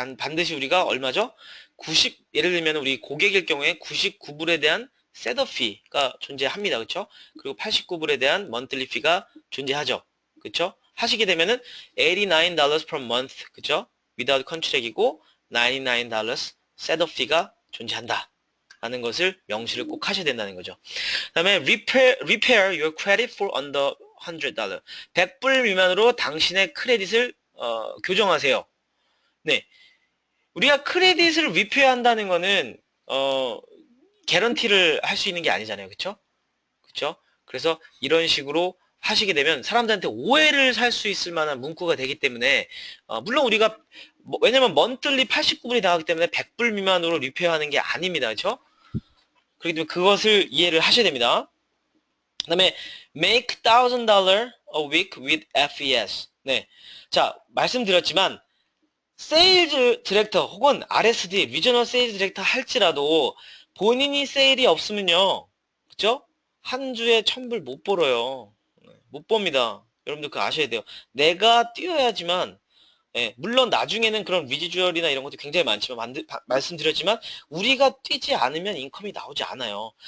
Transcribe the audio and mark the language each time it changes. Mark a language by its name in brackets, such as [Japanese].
[Korean] 반드시 우리가 얼마죠? 예를 들면 우리 고객일 경우에 99불에 대한 셋업 피가 존재합니다. 그쵸? 그리고 89불에 대한 monthly fee가 존재하죠. 그쵸? 하시게 되면은 [English] $89 per month. [Korean] 그쵸? [English] without contract [Korean] 이고 $99 셋업 fee가 존재한다. 라는 것을 명시를 꼭 하셔야 된다는 거죠. 그 다음에 [English] repair your credit for under $100. [Korean] 100불 미만으로 당신의 크레딧을 교정하세요. 네. 우리가 크레딧을 리페어한다는 거는 개런티를 할 수 있는 게 아니잖아요. 그쵸? 그쵸? 그래서 이런 식으로 하시게 되면 사람들한테 오해를 살 수 있을 만한 문구가 되기 때문에 물론 우리가 왜냐면 먼틀리 89불이 나가기 때문에 100불 미만으로 리페어하는 게 아닙니다. 그쵸? 그렇기 때문에 그것을 이해를 하셔야 됩니다. 그 다음에 [English] make $1,000 a week with FES. [Korean] 네. 자, 말씀드렸지만 세일즈 디렉터 혹은 RSD, 리저널 세일즈 디렉터 할지라도 본인이 세일이 없으면요. 그죠? 한 주에 1,000불 못 벌어요. 못 봅니다. 여러분들 그거 아셔야 돼요. 내가 뛰어야지만 물론 나중에는 그런 위지주얼이나 이런 것도 굉장히 많지만 말씀드렸지만 우리가 뛰지 않으면 인컴이 나오지 않아요.